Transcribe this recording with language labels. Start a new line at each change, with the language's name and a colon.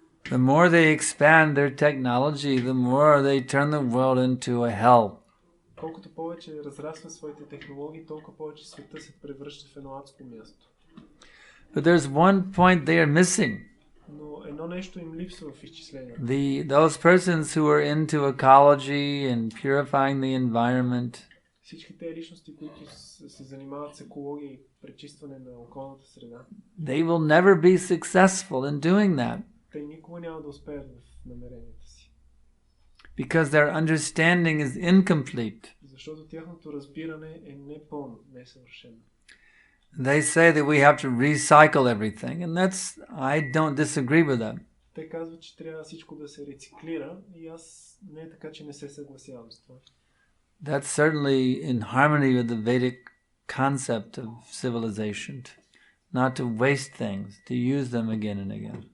English: The more they expand their technology, the more they turn the world into a hell.
Bulgarian: Колкото повече разрастват своите технологии, толкова повече света се превръща в едно адско място.
English: But there's one point they are missing.
Bulgarian: Но едно нещо им липсва в изчислението.
English: Those persons who are into ecology and purifying the environment.
Bulgarian: Всички тези личности, които се занимават с екология и пречистване на околната среда.
English: They will never be successful in doing that.
Bulgarian: Те никога няма да успеят в намеренията си.
English: Because their understanding is incomplete.
Bulgarian: Защото тяхното разбиране е непълно, несъвършено.
English: They say that we have to recycle everything, and I don't disagree with that.
Bulgarian: Те казват, че трябва всичко да се рециклира, и аз не е така, че не се съгласявам с това.
English: That's certainly in harmony with the Vedic concept of civilization, not to waste things, to use them again and again.